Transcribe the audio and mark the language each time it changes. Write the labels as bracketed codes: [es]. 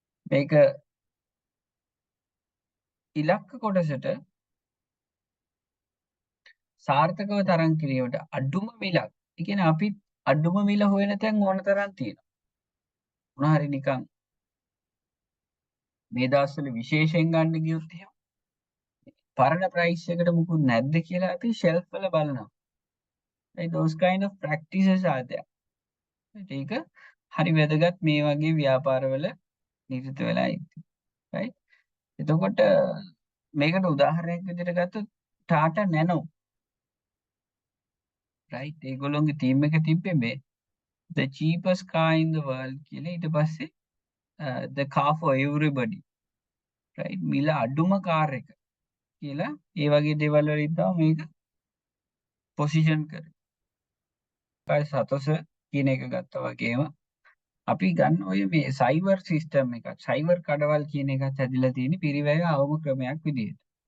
[si] මේක ඉලක්ක කොටසට සාර්ථකව තරම් කිරීමට අඩුම මිලක්. ඒ කියන්නේ අපි අඩුම මිල හොයන තැන් ඕන තරම් තියෙනවා. මොනවා හරි නිකන් මේ දවස්වල විශේෂයෙන් ගන්න ගියොත් එහෙම පරණ ප්‍රයිස් එකට මුකුත් නැද්ද කියලා අපි ෂෙල්ෆ් වල බලනවා. [en] right? those kind of practices are there. [si] ඒක හරි වැදගත් මේ වගේ ව්‍යාපාරවල නිරත වෙලා ඉන්න. right? එතකොට මේකට උදාහරණයක් විදිහට ගත්තොත් ටාටා නැනෝ right? ඒගොල්ලෝගේ ටීම් එක තිබ්බේ මේ [en] the cheapest car in the world [si] කියලා. ඊට පස්සේ [en] the car for everybody right? [si] මිල අඩුම කාර් එක කියලා ඒ වගේ දේවල් වලින් තමයි මේක පොසිෂන් කරේ. සතොස කියන එක ගත්තා වගේම අපි ගන්න ඔය මේ සයිබර් සිස්ටම් එකක් සයිබර් කඩවල් කියන එකත් හැදිලා තියෙන පිරිවැය අවම ක්‍රමයක් විදිහට.